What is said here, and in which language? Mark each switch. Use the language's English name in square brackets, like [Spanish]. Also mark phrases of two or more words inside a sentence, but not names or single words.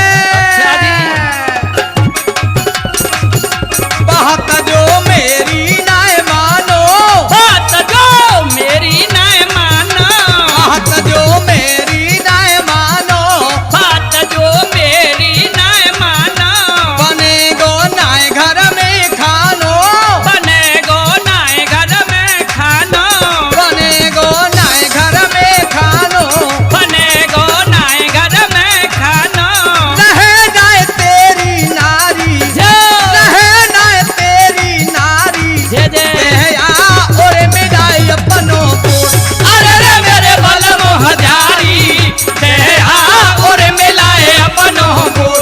[Hindi] अच्छा जी। [Braj] बात जो मेरी ना मानो, बात जो मेरी ना मानो, बात जो मेरी ना मानो, बात जो मेरी ना मानो, बनेगो नाय घर में खानो, बनेगो नाय घर में खानो, बनेगो नाय घर में खानो, बनेगो नाय घर में खानो। रह जाए तेरी नारी, रह जाए तेरी नारी, जय जय, दहया और मिलाए अपनों पोट। अरे रे मेरे बलम हजारी, दया और मिलाए अपनों गोट।